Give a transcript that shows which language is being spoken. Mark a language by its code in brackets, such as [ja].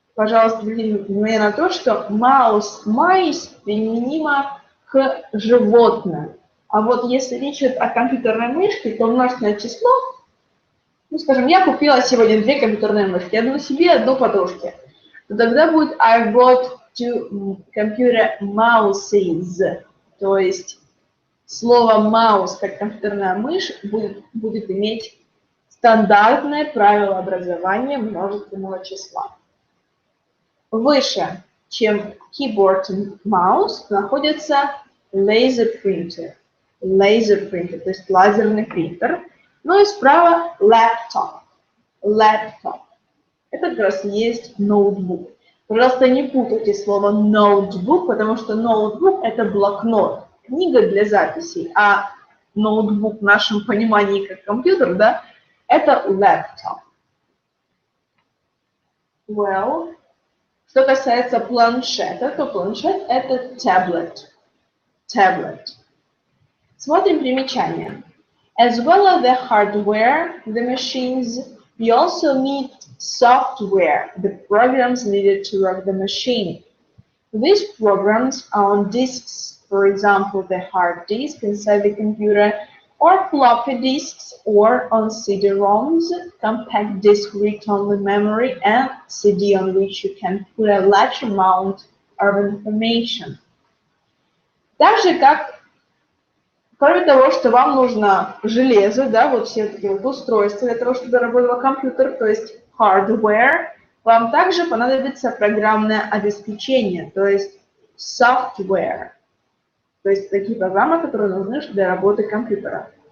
[ru] пожалуйста, обратите внимание на то, что mouse, mice применимо к животным. А вот если речь идет о компьютерной мышке, то множественное число, ну, скажем, я купила сегодня 2 компьютерные мышки, одну себе, одну подружке. То тогда будет [en] I bought 2 computer mouses. [ru] То есть слово mouse, как компьютерная мышь, будет иметь стандартное правило образования множественного числа. Выше, чем keyboard и mouse, находится laser printer. Laser printer, то есть лазерный принтер. Ну и справа laptop. [en] Laptop. [ru] Это как раз есть ноутбук. Пожалуйста, не путайте слово ноутбук, потому что ноутбук – это блокнот, книга для записей, а ноутбук в нашем понимании как компьютер, да, это laptop. Well, что касается планшета, то планшет – это tablet. Tablet. Смотрим примечание. [en] As well as the hardware, the machines, we also need software, the programs needed to work the machine. These programs are on disks, for example, the hard disk inside the computer, or floppy disks, or on CD-ROMs, compact disk read-only memory, and CD on which you can put a large amount of information. [ru] Так же, как кроме того, что вам нужно железо, да, вот все такие вот устройства для того, чтобы работал компьютер, то есть hardware, вам также понадобится программное обеспечение, то есть software, то есть такие программы, которые нужны для работы компьютера.